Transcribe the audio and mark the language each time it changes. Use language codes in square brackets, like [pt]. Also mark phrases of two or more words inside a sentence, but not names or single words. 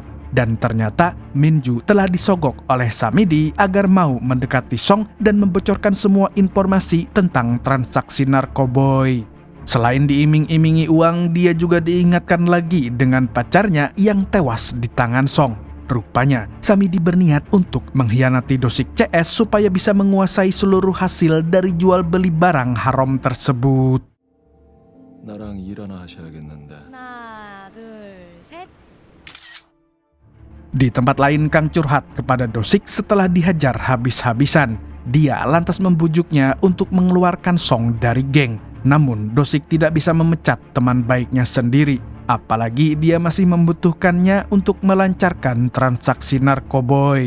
[id] Dan ternyata Minju telah disogok oleh Samidi agar mau mendekati Song dan membocorkan semua informasi tentang transaksi narkoboy. Selain diiming-imingi uang, dia juga diingatkan lagi dengan pacarnya yang tewas di tangan Song. Rupanya, Samidi berniat untuk mengkhianati Dosik CS supaya bisa menguasai seluruh hasil dari jual beli barang haram tersebut. [ko] 나랑 일 하나 하셔야겠는데. 하나, 둘, 셋. [id] Di tempat lain, Kang curhat kepada Dosik setelah dihajar habis-habisan. Dia lantas membujuknya untuk mengeluarkan Song dari geng. Namun, Dosik tidak bisa memecat teman baiknya sendiri. Apalagi dia masih membutuhkannya untuk melancarkan transaksi narkoboy.